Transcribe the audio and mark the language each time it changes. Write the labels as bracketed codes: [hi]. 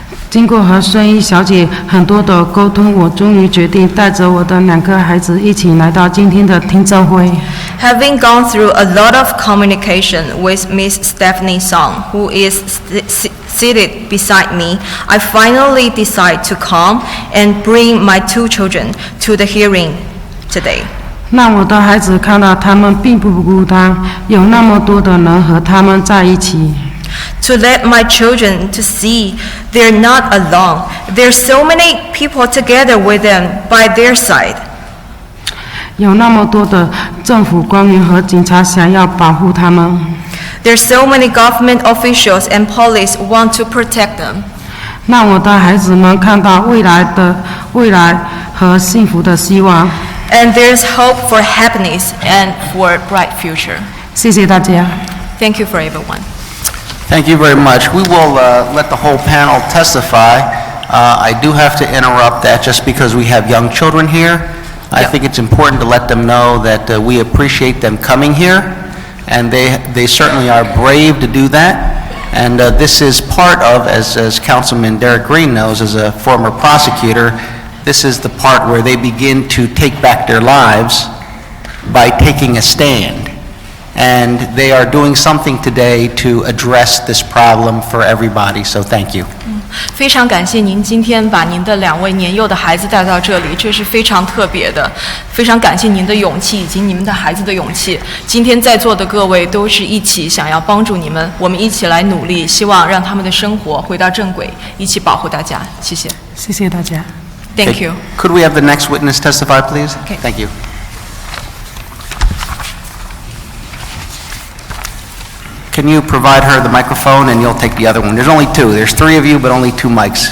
[zh] 经过和孙一小姐很多的沟通，我终于决定带着我的2个孩子一起来到今天的听证会。 [en] Having gone through a lot of communication with Miss Stephanie Song, who is seated beside me, I finally decide to come and bring my 2 children to the hearing today. [zh] 让我的孩子看到他们并不孤单，有那么多的人和他们在一起。 [en] To let my children to see they're not alone. There's so many people together with them by their side. [zh] 有那么多的政府官员和警察想要保护他们。 [en] There's so many government officials and police want to protect them. [zh] 让我的孩子们看到未来和幸福的希望。 [en] And there's hope for happiness and for a bright future. [zh] 谢谢大家。 [en] Thank you for everyone. Thank you very much. We will let the whole panel testify. I do have to interrupt that just because we have young children here. I think it's important to let them know that we appreciate them coming here, and they certainly are brave to do that. And this is part of, as Councilman Derek Green knows, as a former prosecutor, this is the part where they begin to take back their lives by taking a stand. And they are doing something today to address this problem for everybody, so thank you. [zh] 非常感谢您今天把您的2位年幼的孩子带到这里，这是非常特别的。非常感谢您的勇气以及你们的孩子的勇气。今天在座的各位都是一起想要帮助你们，我们一起来努力，希望让他们的生活回到正轨，一起保护大家。谢谢。谢谢大家。 [en] Thank you. Could we have the next witness testify, please? Okay. Thank you. Can you provide her the microphone and you'll take the other one? There's only 2. There's 3 of you, but only 2 mics.